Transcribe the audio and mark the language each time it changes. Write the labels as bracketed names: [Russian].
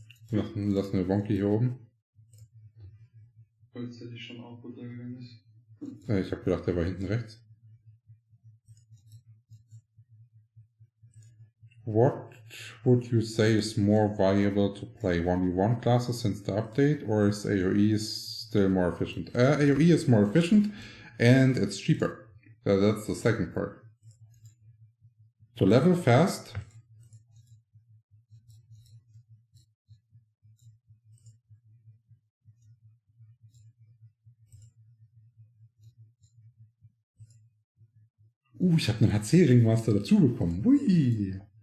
[German] Lassen wir Wonky hier oben. Jetzt hätte ich schon auch runtergegangen ist. Ich habe gedacht, der war hinten rechts. [English] What would you say is more valuable to play? 1v1 classes since the update, or is AoE still more efficient? AoE is more efficient and it's cheaper. That's the second part. To level fast, [German] ich habe einen HC-Ringmaster dazu bekommen. Hui.